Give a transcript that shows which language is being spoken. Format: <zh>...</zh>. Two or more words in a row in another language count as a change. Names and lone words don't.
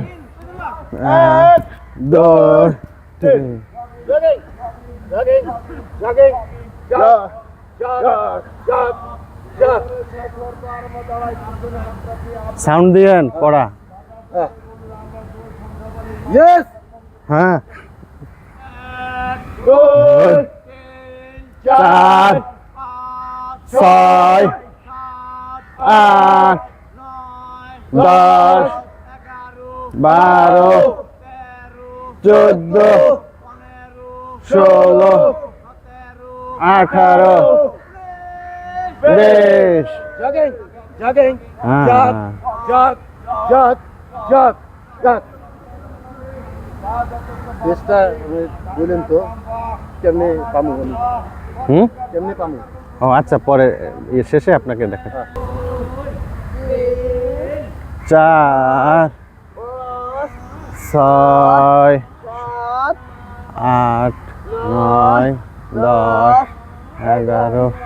<en>1 2 3 Jogging, jogging, jogging, jog, jog, jog, jog.</en> <bn>সাউন্ড দিয়েন পড়া</bn> <en>Yes,</en> <bn>হ্যাঁ</bn> <en>good, 4 6 8 10 12 14 16 18 20 jogging, jogging, Ah. jog, jog, jog, jog, jog.</en> <bn>চেষ্টা বলেন তো কেমনে পামু আমি হুম কেমনে পামু ও আচ্ছা পরে শেষে আপনাকে দেখা 4 6 8 9 10 11</bn>